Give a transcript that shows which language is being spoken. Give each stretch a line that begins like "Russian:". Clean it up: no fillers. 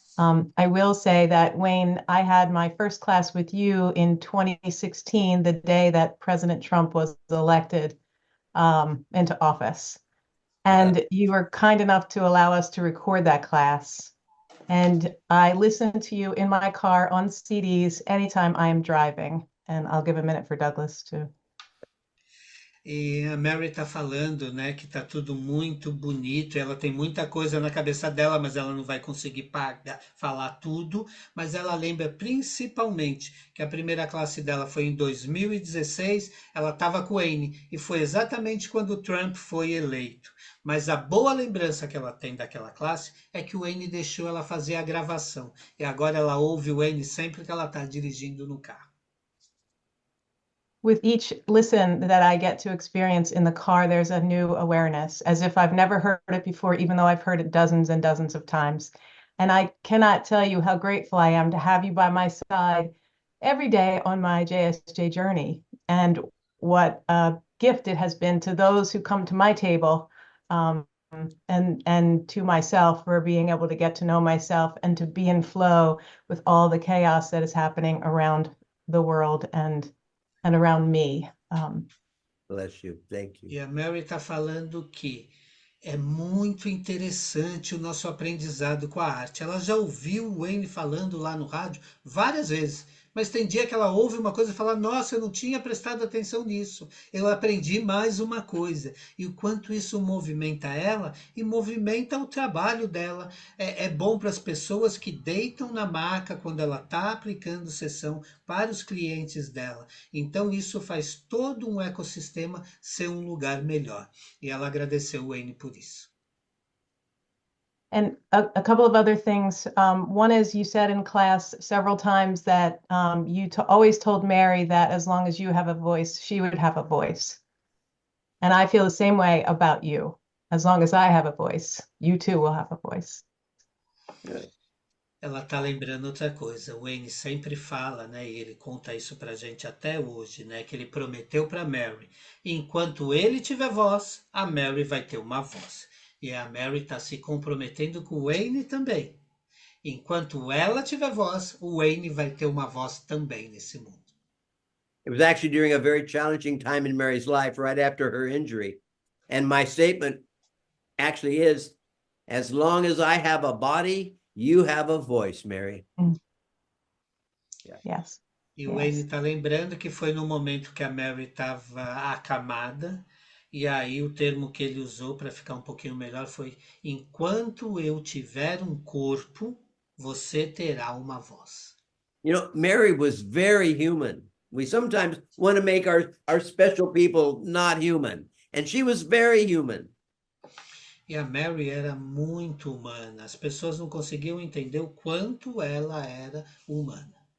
English: I will say that, Wayne, I had my first class with you in 2016, the day that President Trump was elected into office. And you were kind enough to allow us to record that class. And I listen to you in my car on CDs anytime I am driving. And I'll give a minute for Douglas to.
Portuguese: E a Mary está falando, né, que está tudo muito bonito, ela tem muita coisa na cabeça dela, mas ela não vai conseguir falar tudo, mas ela lembra principalmente que a primeira classe dela foi em 2016, ela estava com o Wayne, e foi exatamente quando o Trump foi eleito. Mas a boa lembrança que ela tem daquela classe é que o Wayne deixou ela fazer a gravação, e agora ela ouve o Wayne sempre que ela está dirigindo no carro.
English: With each listen that I get to experience in the car, there's a new awareness, as if I've never heard it before, even though I've heard it dozens and dozens of times. And I cannot tell you how grateful I am to have you by my side every day on my JSJ journey, and what a gift it has been to those who come to my table, and to myself, for being able to get to know myself and to be in flow with all the chaos that is happening around the world and around me. Bless you. Thank you.
Portuguese: E a Mary está falando que é muito interessante o nosso aprendizado com a arte. Ela já ouviu o Wayne falando lá no rádio várias vezes, Mas tem dia que ela ouve uma coisa e fala: Nossa, eu não tinha prestado atenção nisso. Eu aprendi mais uma coisa. E o quanto isso movimenta ela e movimenta o trabalho dela. É bom para as pessoas que deitam na maca quando ela está aplicando sessão para os clientes dela. Então, isso faz todo um ecossistema ser um lugar melhor. E ela agradeceu o Wayne por isso.
English: And a couple of other things. One is you said in class several times that you always told Mary that as long as you have a voice, she would have a voice. And I feel the same way about you. As long as I have a voice, you too will have a voice.
Portuguese: Ela tá lembrando outra coisa. O Wayne sempre fala, né? E ele conta isso pra gente até hoje, né? Que ele prometeu pra Mary: enquanto ele tiver voz, a Mary vai ter uma voz. E a Mary está se comprometendo com o Wayne também. Enquanto ela tiver voz, o Wayne vai ter uma voz também nesse mundo.
English: It was actually during a very challenging time in Mary's life, right after her injury. And my statement actually is, as long as I have a body, you have a voice, Mary. Yeah. Yes.
Portuguese: E o Wayne está lembrando que foi no momento que a Mary estava acamada. E aí o termo que ele usou para ficar um pouquinho melhor foi: enquanto eu tiver um corpo, você terá uma voz.
English: You know, Mary was very human. We sometimes want to make our special people not human. And she was very human.
Portuguese: E a Mary era muito humana. As pessoas não conseguiam entender o quanto ela era humana.